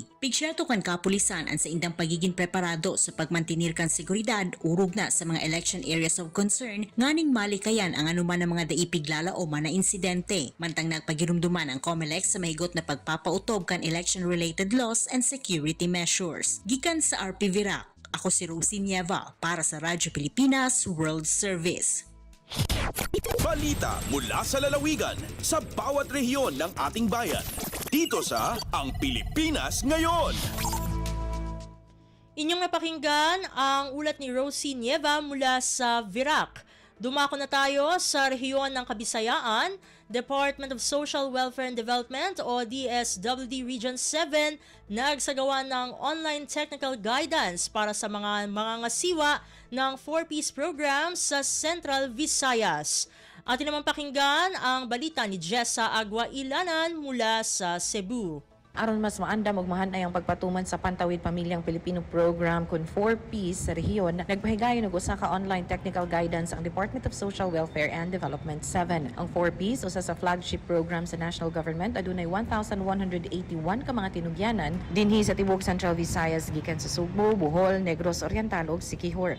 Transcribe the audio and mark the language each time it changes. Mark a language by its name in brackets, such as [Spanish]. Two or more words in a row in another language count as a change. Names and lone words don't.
[Bikol] Pigsyerto kan kapulisan ang sa indang pagiging preparado sa pagmantinir kan seguridad urog na sa mga [English] election areas of concern [Bikol] nganing malikayan ang anuman ng mga daipiglalao o na insidente. Mantang nagpagirumduman ang COMELEC sa mahigot na pagpapautob kan [English] election-related laws and security measures. [Bikol] Gikan sa RP Virac, ako si Rosie Nieva para sa Radyo Pilipinas World Service. [Filipino] Balita mula sa lalawigan sa bawat rehiyon ng ating bayan. Dito sa Ang Pilipinas Ngayon. Inyong napakinggan ang ulat ni Rosie Nieva mula sa Virac. Dumako na tayo sa rehiyon ng Kabisayaan. Department of Social Welfare and Development o DSWD Region 7 nagsagawa ng [English] online technical guidance [Filipino] para sa mga mangangasiwa ng 4-piece program sa Central Visayas. Atin naman pakinggan ang balita ni Jessa Agua Ilanan mula sa Cebu. [Cebuano] Aron mas maandam ug mahanay ang pagpatuman sa Pantawid Pamilyang Pilipino Program kun 4Ps sa rehiyon, nagpahigayon og usa ka [English] online technical guidance [Cebuano] ang Department of Social Welfare and Development 7. Ang 4Ps usa sa [English] flagship program [Cebuano] sa [English] national government [Cebuano] adunay 1,181 ka mga tinugyanan dinhi sa tibuok Central Visayas gikan sa Sugbo, Bohol, Negros Oriental ug Siquijor.